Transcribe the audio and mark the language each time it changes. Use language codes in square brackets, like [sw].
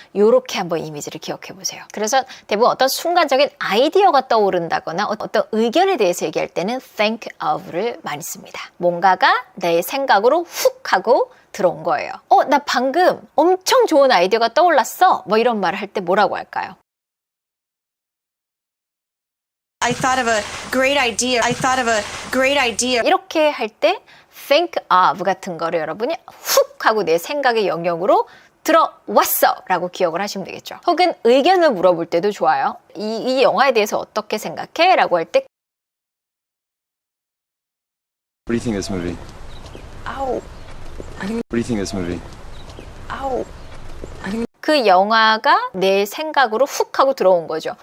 [ko] 요렇게 한번 이미지를 기억해 보세요. 그래서 대부분 어떤 순간적인 아이디어가 떠오른다거나 어떤 의견에 대해서 얘기할 때는 think of를 많이 씁니다. 뭔가가 내 생각으로 훅 하고 들어온 거예요. 나 방금 엄청 좋은 아이디어가 떠올랐어. 뭐 이런 말을 할 때 뭐라고 할까요? [en] I thought of a great idea. I thought of a great idea. [ko] 이렇게 할 때 think of 같은 거를 여러분이 훅 하고 내 생각의 영역으로 들어왔어 라고 기억을 하시면 되겠죠. 혹은 의견을 물어볼 때도 좋아요. 이 영화에 대해서 어떻게 생각해? 라고 할 때 [en] What do you think of this movie? Ow. What do you think of this movie? Ow. [ko] 그 영화가 내 생각으로 훅 하고 들어온 거죠.